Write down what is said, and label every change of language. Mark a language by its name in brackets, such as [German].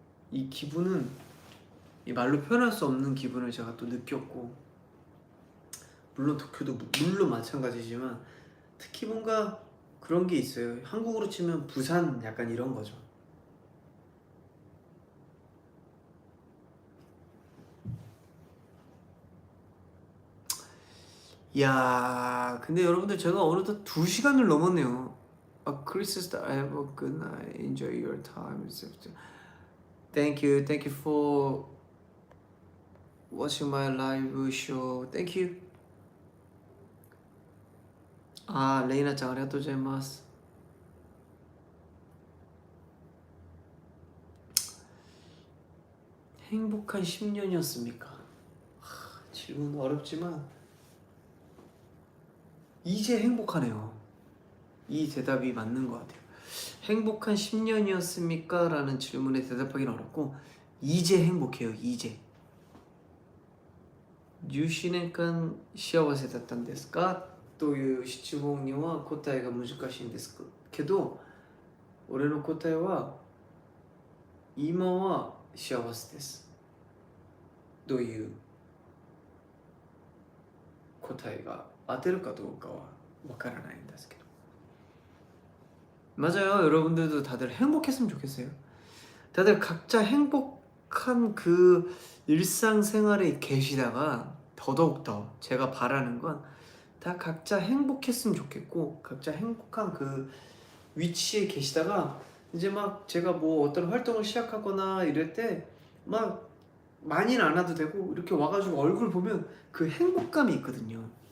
[Korean] 이 기분은 이 말로 표현할 수 없는 기분을 제가 또 느꼈고, 물론 도쿄도 물론 마찬가지지만 특히 뭔가 그런 게 있어요. 한국으로 치면 부산 약간 이런 거죠. 이야, 근데 여러분들 제가 어느덧 2시간을 넘었네요. [English] 크리스 have a good night. Enjoy your time. Thank you for watching my live show. Thank you. [Japanese] 레이나 짱 아리가또 고자이마스. [Korean] 행복한 10년이었습니까? 질문 어렵지만 이제 행복하네요. 이 대답이 맞는 것 같아요. 행복한 10년이었습니까? 라는 질문에 대답하기는 어렵고 이제 행복해요. 이제. [Japanese] 10年間幸せだったんですかという質問には答えが難しいんですけど、俺の答えは今は幸せです。どういう答えが当てるかどうかはわからないんですけど, [Korean] 맞아요. 여러분들도 다들 행복했으면 좋겠어요. 다들 각자 행복한 그 일상생활에 계시다가 더더욱더 제가 바라는 건 다 각자 행복했으면 좋겠고, 각자 행복한 그 위치에 계시다가 이제 막 제가 뭐 어떤 활동을 시작하거나 이럴 때 막 많이는 안 와도 되고 이렇게 와가지고 얼굴 보면 그 행복감이 있거든요.